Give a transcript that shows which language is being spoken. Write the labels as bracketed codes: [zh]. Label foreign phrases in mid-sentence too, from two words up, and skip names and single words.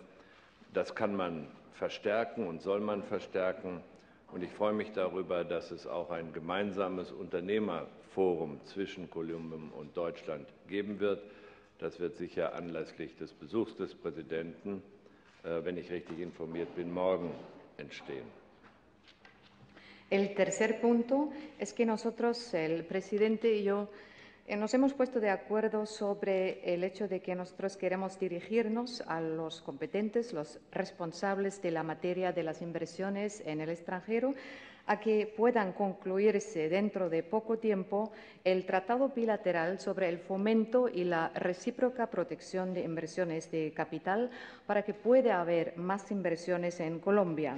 [de] Das kann man verstärken und soll man verstärken. Und ich freue mich darüber, dass es auch ein gemeinsames Unternehmerforum zwischen Kolumbien und Deutschland geben wird. Das wird sicher anlässlich des Besuchs des Präsidenten, wenn ich richtig informiert bin, morgen entstehen. [es] El tercer punto es que nosotros, el presidente y yo, nos hemos puesto de acuerdo sobre el hecho de que nosotros queremos dirigirnos a los competentes, los responsables de la materia de las inversiones en el extranjero, a que puedan concluirse dentro de poco tiempo el tratado bilateral sobre el fomento y la recíproca protección de inversiones de capital para que pueda haber más inversiones en Colombia.